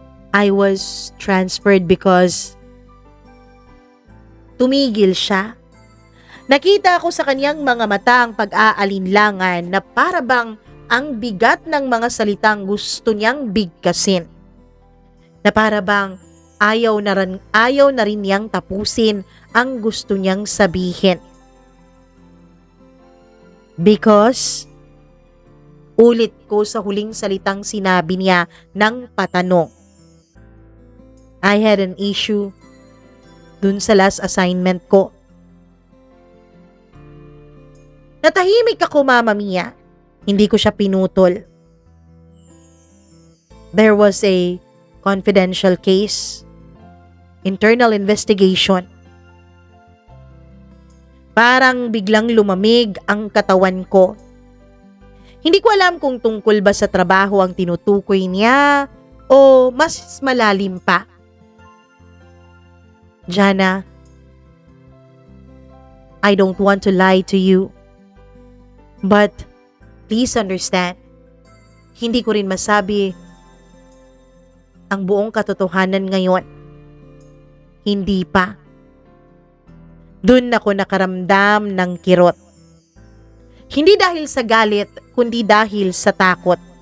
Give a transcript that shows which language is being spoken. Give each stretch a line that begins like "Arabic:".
English: I was transferred because
Filipino: tumigil siya. Nakita ko sa kanyang mga mata ang pag-aalinlangan na para bang ang bigat ng mga salitang gusto niyang bigkasin. Na para bang ayaw na rin niyang tapusin ang gusto niyang sabihin. Because, ulit ko sa huling salitang sinabi niya ng patanong.
English: I had an issue
Filipino: dun sa
English: last assignment ko.
Filipino: Natahimik ako, Mama Mia. Hindi ko siya pinutol.
English: There was a confidential case. Internal investigation.
Filipino: Parang biglang lumamig ang katawan ko. Hindi ko alam kung tungkol ba sa trabaho ang tinutukoy niya o mas malalim pa.
English: Jana, I don't want to lie to you. But please understand,
Filipino: hindi ko rin masabi ang buong katotohanan ngayon. Hindi pa. Doon ako nakaramdam ng kirot. Hindi dahil sa galit, kundi dahil sa takot.